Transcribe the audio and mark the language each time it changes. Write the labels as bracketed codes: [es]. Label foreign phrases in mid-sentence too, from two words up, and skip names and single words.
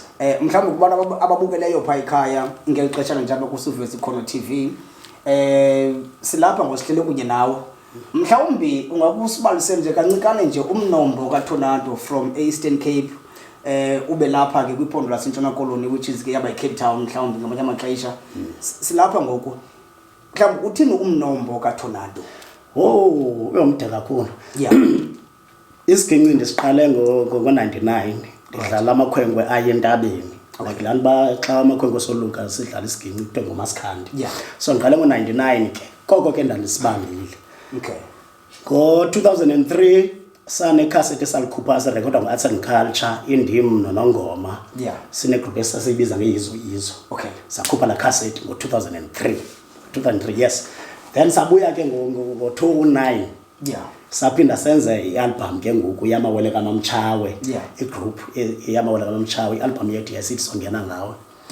[xh] Mhlawumbi kubantu ababukeleyo phaa ekhaya ngelixesha njalo kuSiveza Ukhono TV. Silapha ngosihlele kunye nawe. Mhlawumbi ungakusibalisela nje kancikane nje umnombo kaThonado [en] from Eastern Cape [xh] ube lapha ke kwiphondo laseNtshona Koloni [en] which is [xh] ke yaba iCape Town mhlawumbi ngamanye amaxesha. Silapha ngoku. Mhlawumbi uthini umnombo kaThonado? Uyomde kakhulu. Yeah. Isiginci ndisiqale ngo-99 ndidlala amakhwenkwe aye entabeni. Like laa nto uba xa amakhwenkwe soluka sidlala isiginci kuthiwa ngumasikhandi. Yeah. So ndiqale ngo-99 ke koko ke ndandisibambile. Okay. Ngo-2003 sanekhaseti esalikhupha sirekhodwa ngu-Arts and Culture indim nonongoma. Yeah. Sinegroup esasiyibiza ngeYizo Yizo. Okay. Sakhupha la khaseti ngo-2003. 2003 [en] yes. Then [xh] sabuya ke ngo-2009. Yeah. Saphinda senze i-album ke ngoku yamawele kaMamtshawe. Yeah. Igroup yamawele kaMamtshawe i-album yethu yasithi songena ngawe.